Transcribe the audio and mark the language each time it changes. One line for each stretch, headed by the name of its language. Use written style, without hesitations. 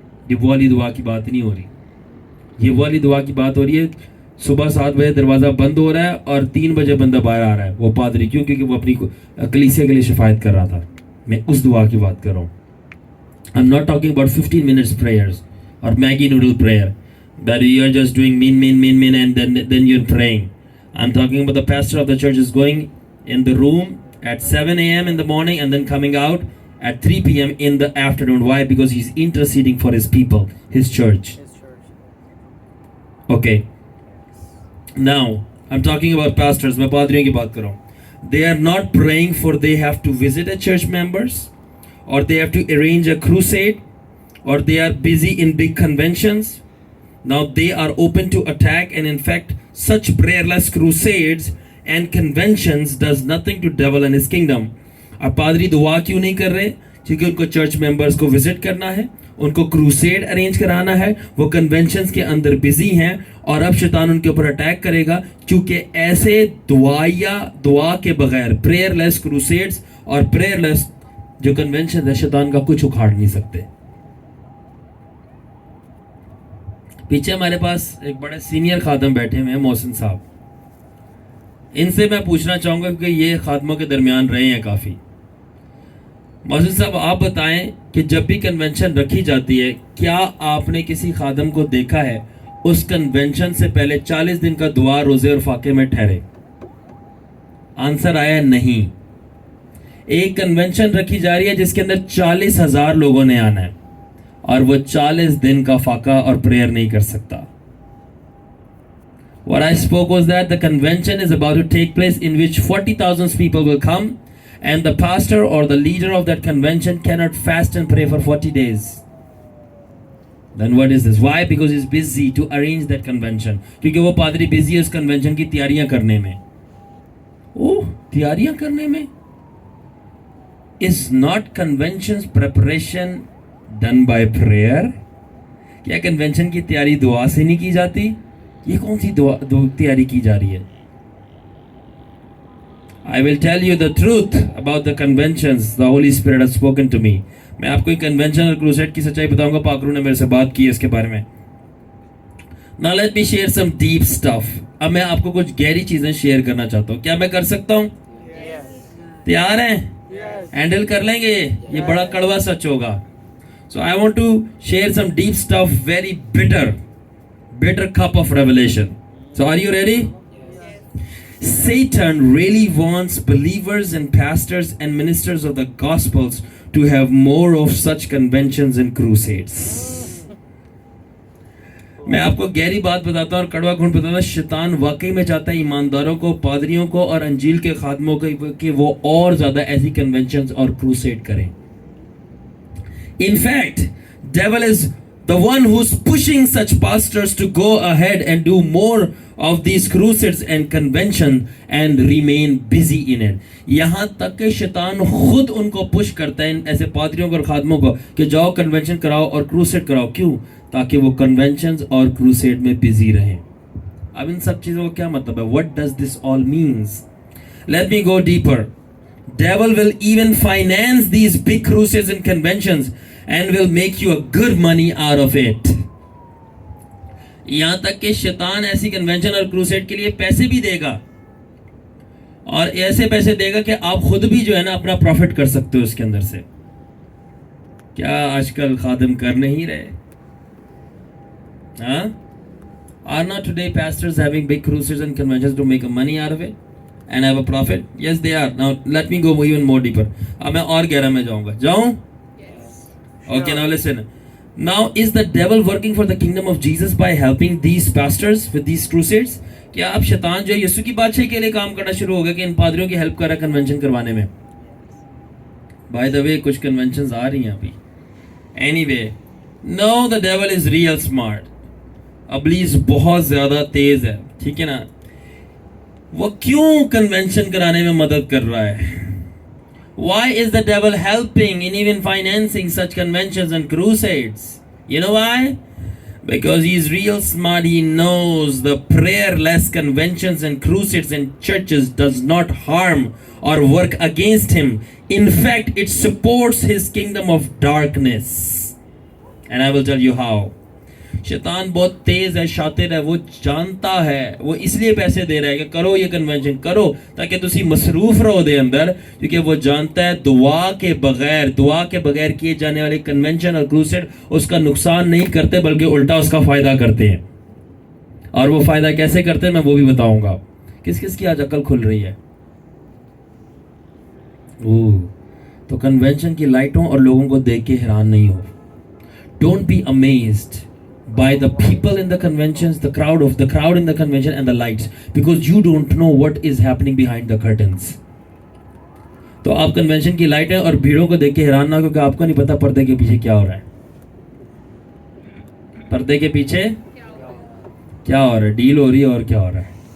Hindi: ये वो वाली दुआ की बात नहीं हो रही. ये वो वाली दुआ की बात हो रही है, सुबह 7 बजे दरवाज़ा बंद हो रहा है और 3 बजे बंदा बाहर आ रहा है, वो पादरी. क्यों? क्योंकि वो अपनी कलीसिया के लिए शिफायत कर रहा था. मैं उस दुआ की बात कर रहा हूँ.
English: I am not talking about 15 minutes prayers और Maggi noodle prayer that you are just doing min and then you're praying. I'm talking about the pastor of the church is going in the room at 7 a.m. in the morning and then coming out at 3 p.m. in the afternoon. Why? Because he's interceding for his people, his church. Okay. Now, I'm talking about pastors.
Hindi: मैं पादरियों की बात कर रहा हूँ.
English: They are not praying for they have to visit a church members, or they have to arrange a crusade, or they are busy in big conventions. Now they are open to attack, and in fact such prayerless crusades and conventions does nothing to devil and his kingdom.
Hindi: अब पादरी दुआ क्यों नहीं कर रहे? क्योंकि उनको church members को विजिट करना है, उनको क्रूसेड अरेंज कराना है, वो कन्वेंशंस के अंदर बिजी हैं, और अब शैतान उनके ऊपर अटैक करेगा. क्योंकि ऐसे दुआ के बगैर प्रेयरलेस क्रूसेड्स और प्रेयरलेस जो कन्वेंशन है, शैतान का कुछ उखाड़ नहीं सकते. पीछे हमारे पास एक बड़े सीनियर खादम बैठे हुए हैं, मोहसिन साहब. इनसे मैं पूछना चाहूँगा क्योंकि ये खादमों के दरमियान रहे हैं काफ़ी. मोहसिन साहब, आप बताएं कि जब भी कन्वेंशन रखी जाती है, क्या आपने किसी खादम को देखा है उस कन्वेंशन से पहले 40 दिन का दुआ, रोज़े और फाके में ठहरे? आंसर आया नहीं. एक कन्वेंशन रखी जा रही है जिसके अंदर 40,000 लोगों ने आना है, और वो 40 दिन का फाका और प्रेयर नहीं कर सकता.
English: What I spoke was that the convention is about to take place in which 40,000 people will come, and the pastor or the leader of that convention cannot fast and pray for 40 days. Then what is this? Why? Because he's busy to arrange that convention.
Hindi: क्योंकि वो पादरी busy है उस convention की तैयारियां करने में. ओह, तैयारियां करने में.
English: Is not convention's preparation done by prayer?
Hindi: क्या कन्वेंशन की तैयारी दुआ से नहीं की जाती? ये कौन सी तैयारी की जा रही है?
English: I will tell you the truth about the conventions the Holy Spirit has spoken to me.
Hindi: मैं आपको एक कन्वेंशन और क्रूसेड की सच्चाई बताऊंगा. पाकरू ने मेरे से बात की है इसके बारे में.
English: Now let me share some deep stuff.
Hindi: अब मैं आपको कुछ गहरी चीजें शेयर करना चाहता हूँ. क्या मैं कर सकता हूँ? तैयार हैं? हैंडल कर लेंगे? ये बड़ा कड़वा सच होगा.
English: So I want to share some deep stuff, very bitter cup of revelation. So are you ready? Satan really wants believers and pastors and ministers of the gospels to have more of such conventions and crusades.
Hindi: मैं आपको गहरी बात बताता हूँ और कड़वा घूंट बताता हूँ. शैतान वाकई में चाहता है ईमानदारों को, पादरियों को और अंजील के खादमों को कि वो और ज्यादा ऐसी कन्वेंशंस और क्रूसेड करें.
English: In fact, devil is the one who's pushing such pastors to go ahead and do more of these crusades and convention and remain busy in it.
Hindi: यहाँ तक कि शैतान खुद उनको पुश करता है, ऐसे पादरियों और खादमों को, कि जाओ कन्वेंशन कराओ और क्रूसेड कराओ. क्यों? ताकि वो कन्वेंशंस और क्रूसेड में बिजी रहें. अब इन सब चीजों का क्या मतलब है?
English: What does this all means? Let me go deeper. Devil will even finance these big crusades and conventions and will make you a good money out of it.
Hindi: यहां तक कि शैतान ऐसी कन्वेंशन और क्रूसेड के लिए पैसे भी देगा, और ऐसे पैसे देगा कि आप खुद भी जो है ना अपना प्रॉफिट कर सकते हो उसके अंदर से. क्या आजकल खादिम कर नहीं रहे? हाँ,
English: Are not today pastors having big crusades and conventions to make money out of it and have a profit? Yes, they are. Now let me go even more deeper.
Hindi: अब मैं और गहरा में जाऊंगा. जाऊं?
English: Okay, now listen. Now is the devil working for the kingdom of Jesus by helping these pastors with these crusades?
Hindi: क्या अब शैतान जो है यीशु की बादशाही के लिए काम करना शुरू हो गया कि इन पादरियों की हेल्प कर रहा है कन्वेंशन करवाने में?
English: By the way,
Hindi: कुछ कन्वेंशंस आ रही हैं अभी.
English: Anyway, no, the devil is real smart.
Hindi: अबलीस बहुत ज्यादा तेज है, ठीक है ना? वो क्यों कन्वेंशन कराने में मदद कर रहा है?
English: Why is the devil helping in even financing such conventions and crusades? You know why? Because he's real smart. He knows the prayerless conventions and crusades and churches does not harm or work against him. In fact, it supports his kingdom of darkness. And I will tell you how.
Hindi: शैतान बहुत तेज है, शातिर है, वो जानता है, वो इसलिए पैसे दे रहा है कि करो ये कन्वेंशन करो ताकि
Punjabi: तुसी मसरूफ रहो दे अंदर,
Hindi: क्योंकि वो जानता है दुआ के बगैर किए जाने वाले कन्वेंशन और क्रूसेड उसका नुकसान नहीं करते बल्कि उल्टा उसका फायदा करते हैं. और वो फायदा कैसे करते हैं मैं वो भी बताऊंगा. किस किस की आज अकल खुल रही है? तो कन्वेंशन की लाइटों और लोगों को देख के हैरान नहीं हो.
English: Don't be amazed by the people in the conventions, the crowd in the convention and the lights, because you don't know what is happening behind the curtains.
Hindi: तो आप कन्वेंशन की लाइटें और भीड़ों को देख के हैरान ना हो, क्योंकि आपको नहीं पता पर्दे के पीछे क्या हो रहा है. पर्दे के पीछे क्या हो रहा है? डील हो रही है. और क्या हो रहा है?